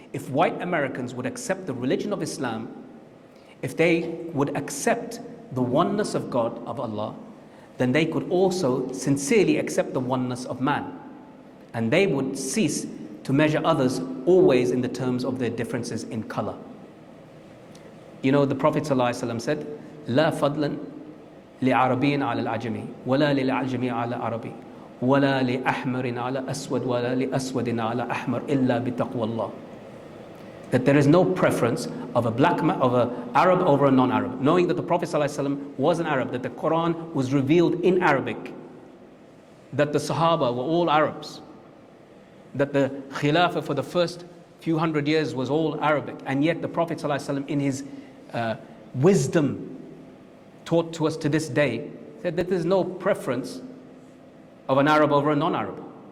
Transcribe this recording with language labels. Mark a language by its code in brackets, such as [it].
[en] If white Americans would accept the religion of Islam, if they would accept the oneness of God, of Allah, then they could also sincerely accept the oneness of man. And they would cease to measure others always in the terms of their differences in color. You know, the Prophet ﷺ said, [ar] لا فضلا لعربي على العجمي ولا للعجمي على عربي ولا لأحمر على أسود ولا لأسود على أحمر إلا بتقوى الله. [en] That there is no preference of an Arab over a non-Arab, knowing that the Prophet ﷺ was an Arab, that the Quran was revealed in Arabic, that the Sahaba were all Arabs, that the Khilafah for the first few hundred years was all Arabic, and yet the Prophet ﷺ in his wisdom taught to us to this day said that there's no preference of an Arab over a non-Arab.